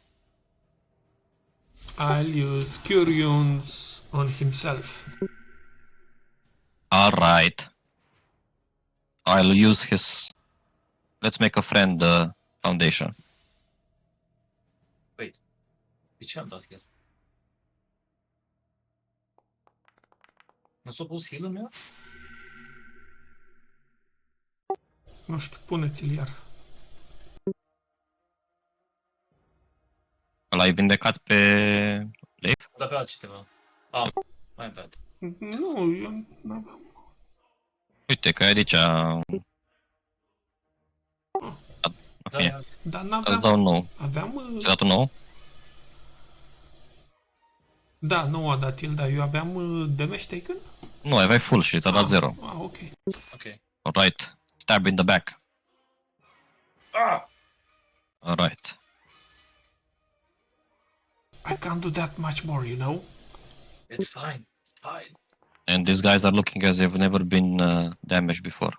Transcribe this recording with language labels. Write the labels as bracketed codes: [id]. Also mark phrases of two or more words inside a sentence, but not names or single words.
[en] I'll use Cure Wounds on himself. Alright. I'll use his... Let's make a friend foundation. Wait. [ro] De ce am dat el? Nu s-a pus heal-ul meu? Nu știu, puneți-l iar. L-ai vindecat pe Leif? Da pe altceva. Ah, [en] my bad. [ro] Nu, eu n-aveam. Uite că aici... Da, Ok. ia. Dar Îți n-aveam. dau nou. Aveam... Ți-ai dat un nou? Da, nu a dat el, dar eu aveam [en] damage taken? [ro] Nu, aveai full și ți-a dat 0. Ah, ok. [en] Okay. Alright. Stab in the back. Ah! Alright. I can't do that much more, you know? It's fine. It's fine. And these guys are looking as they've never been damaged before.